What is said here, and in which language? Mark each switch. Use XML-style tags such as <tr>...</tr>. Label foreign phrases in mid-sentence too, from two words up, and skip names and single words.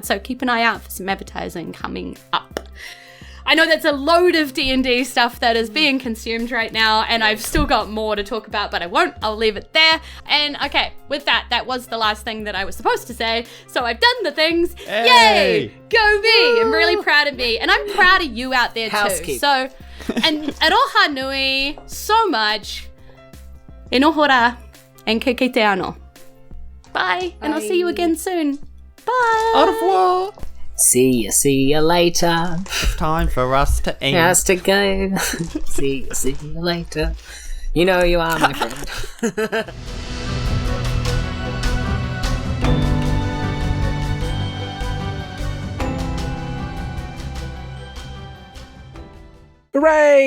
<en>So keep an eye out for some advertising coming up. I know that's a load of D&D stuff that is being consumed right now, and I've still got more to talk about, but I won't. I'll leave it there. And okay, with that was the last thing that I was supposed to say, so I've done the things. Hey! Yay! Go me! I'm really proud of me, and I'm proud of you out there too. So, and</en> <mi>aroha nui</mi> <en>so much.</en> <mi>E noho rā, and ke kei te ano.</mi> <en>Bye, and I'll see you again soon. Bye!</en> <fr>Au revoir!</fr> <en>See you later. It's time for us to end. Has to go. See you later. You know you are, my friend. Hooray!</en>